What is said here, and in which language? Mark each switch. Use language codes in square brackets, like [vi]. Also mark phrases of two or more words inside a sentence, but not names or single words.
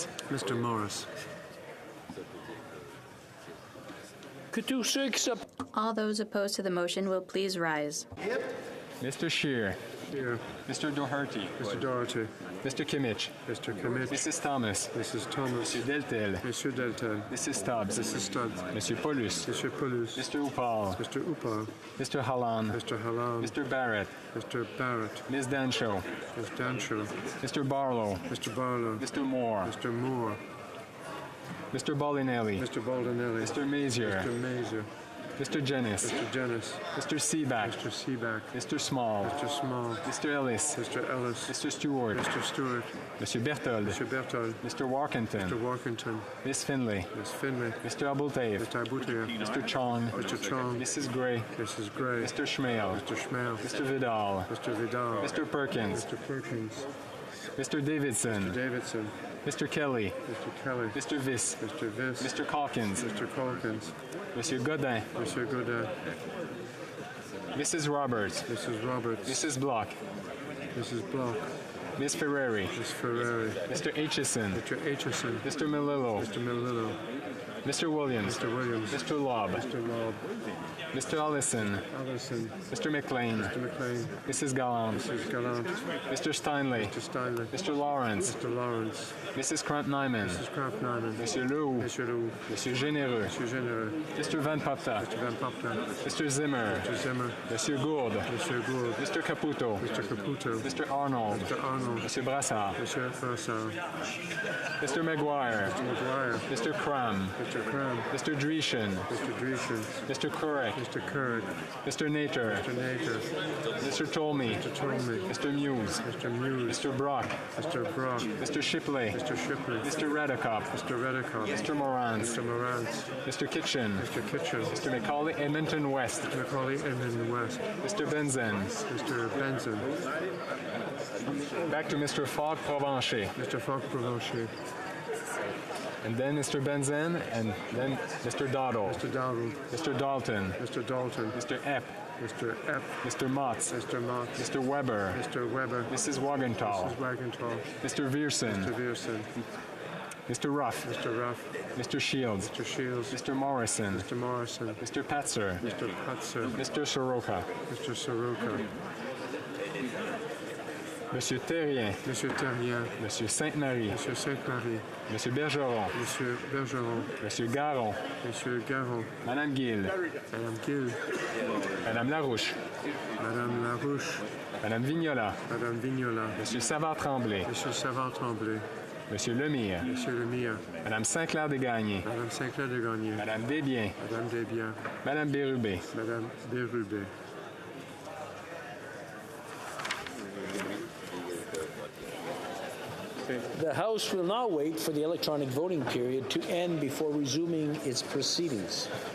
[en] Mr. Morris. All those opposed to the motion will please rise. Mr. Scheer. Here. Mr. Doherty. Mr. Doherty. Mr. Kimmich. Mr. Kimmich. Mrs. Thomas. Mrs. Thomas. Monsieur Deltel. Monsieur Deltel. Mrs. Stubbs. Mrs. Stubbs. Monsieur Paulus. Monsieur Paulus. Mr. Upal. Mr. Upal. Mr. Hallan. Mr. Hallam. Mr. Barrett. Mr. Barrett. Ms. Dancho. Ms. Dancho. Mr. Barlow. Mr. Barlow. Mr. Moore. Mr. Moore. Mr. Baldinelli. Mr. Baldinelli. Mr. Mazier. Mr. Mazier. Mr. Jennis. Mr. Jennis. Mr. Seaback. Mr. Seaback. Mr. Small. Mr. Small. Mr. Ellis. Mr. Ellis. Mr. Stewart. Mr. Stewart. Monsieur Berthold. Mr. Berthold. Mr. Warkington. Mr. Warkington. Miss Finley. Miss Finley. Mr. Abultaif. Mr. Aboutir. Mr. Chong. Mr. Chong. Mrs. Gray. Mrs. Gray. Mr. Schmale. Mr. Schmale. Mr. Vidal. Mr. Vidal. Mr. Perkins. Mr. Perkins. Mr. Davidson. Mr. Davidson. Mr. Kelly. Mr. Kelly. Mr. Viss. Mr. Viss. Mr. Calkins. Mr. Calkins. Monsieur Godin. Monsieur Godin. Mrs. Roberts. Mrs. Roberts. Mrs. Block. Mrs. Block. Miss Ferrari. Miss Ferrari. Mr. Aitchison. Mr. Aitchison. Mr. Melillo. Mr. Melillo. Mr. Williams. Mr. Williams. Mr. Lobb. Mr. Lobb. Mr. Allison. Allison. Mr. McLean. Mr. McLean. Mrs. Gallant. Mrs. Gallant. Mr. Steinley. Mr. Steinley. Mr. Lawrence. Mr. Lawrence. Mrs. Kramp-Nyman. Mrs. Kraft-Nyman. Monsieur Leroux. Monsieur Leroux. Monsieur Généreux. Monsieur Généreux. Mr. Van Papta. Mr. Van Papta. Mr. Zimmer. Mr. Zimmer. Monsieur Gourde. Monsieur Gould. Mr. Caputo. Mr. Caputo. Mr. Arnold. Mr. Arnold. Monsieur Brassard. Monsieur Brassard. Mr. Maguire. Mr. Maguire. Mr. Cram. Mr. Cram. Mr. Dreeshen. Mr. Dreeshen. Mr. Kurek. Mr. Kurd. Mr. Nater. Mr. Nater. Mr. Tolmie. Mr. Tolmie. Mr. Muse. Mr. Muse. Mr. Brock. Mr. Brock. Mr. Shipley. Mr. Shipley. Mr. Redicop. Mr. Redicott. Mr. Morans. Mr. Morans. Mr. Kitchen. Mr. Kitchen. Mr. Macaulay Edmonton West. Mr. Macaulay Edmonton West. Mr. Benzen. Mr. Benson. Back to Mr. Fogg Provencher. Mr. Fogg Provencher. And then Mr. Benzen, and then Mr. Doddle. Mr. Dowdle. Mr. Dalton. Mr. Dalton. Mr. Epp. Mr. Epp. Mr. Motz. Mr. Motz. Mr. Weber. Mr. Weber. Mrs. Wagenthal. Mrs. Wagenthal. Mr. Viersen. Mr. Viersen. Mr. Ruff. Mr. Ruff. Mr. Shields. Mr. Shields. Mr. Morrison. Mr. Morrison. Mr. Petzer. Mr. Putzer. Mr. Soroka. Mr. Soroka. Monsieur Terrien. Monsieur Terrien. Monsieur Sainte-Marie. Monsieur Sainte-Marie. Monsieur Bergeron. Monsieur Bergeron. Monsieur Garon. Monsieur Garon. Madame Gill. Madame Gill. Madame Larouche. Madame Larouche. Madame Vignola. Madame Vignola. Monsieur Savard-Tremblay. Monsieur Savard-Tremblay. Monsieur Lemire. Monsieur Lemire. Madame Saint-Clair-Desgagnés. Madame Saint-Clair-Desgagnés. Madame Desbiens. Madame Desbiens. Madame Bérubé. Madame Bérubé. The House will now wait for the electronic voting period to end before resuming its proceedings.